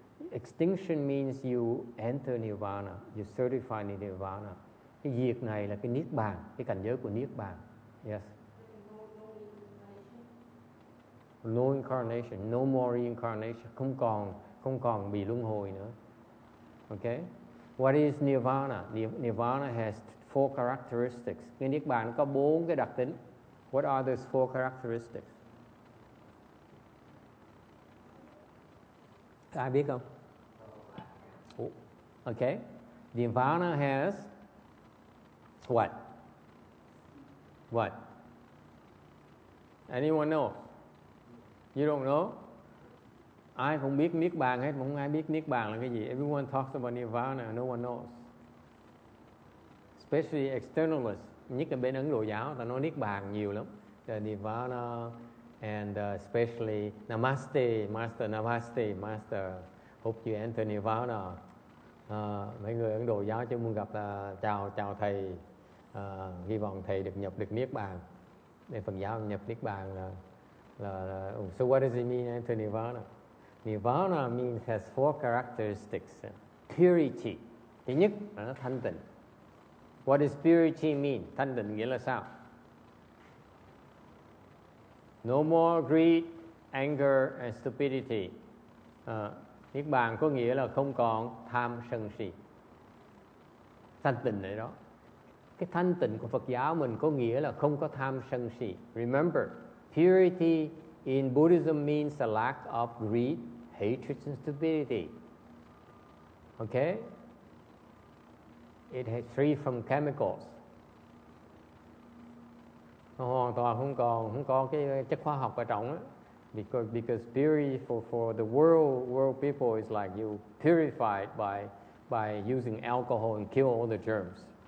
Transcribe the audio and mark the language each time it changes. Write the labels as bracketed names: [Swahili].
[English] Extinction means you enter nirvana, you certify nirvana. [Vietnamese] Cái diệt này là cái niết bàn, cái cảnh giới của niết bàn. Yes. [English] No incarnation, no more reincarnation. [Vietnamese] không còn bị luân hồi nữa. [English] Okay? What is nirvana? Nirvana has 4 characteristics. [Vietnamese] Cái niết bàn có 4 cái đặc tính. [English] What are those 4 characteristics? [Vietnamese] Ai biết không? [English] Okay. Nirvana has what? What? Anyone know? You don't know? [Vietnamese] Ai không biết niết bàn hết, không ai biết niết bàn là cái gì. [English] Everyone talks about nirvana, no one knows. Especially externalists, [Vietnamese] nhất là bên Ấn Độ giáo, ta nói niết bàn nhiều lắm. [English] The nirvana and especially namaste, master namaste, master. Hope you enter nirvana. [Vietnamese] Mấy người Ấn Độ giáo chứ muốn gặp là chào thầy, hy vọng thầy được nhập được niết bàn. Bên Phật giáo nhập niết bàn là [English] so what does it mean enter nirvana? Nirvana means has 4 characteristics. Purity. [Vietnamese] Thứ nhất là nó thanh tịnh. [English] What does purity mean? [Vietnamese] Thanh tịnh nghĩa là sao? [English] No more greed, anger and stupidity. [Vietnamese] Niết bàn có nghĩa là không còn tham sân si. Thanh tịnh này đó. Cái thanh tịnh của Phật giáo mình có nghĩa là không có tham sân si. [English] Remember, purity in Buddhism means a lack of greed, hatred and stupidity. Okay? It is free from chemicals. [Vietnamese] Nó hoàn toàn không có cái chất hóa học ở trong á. [English] Because purity for the world people is like you purified by using alcohol and kill all the germs.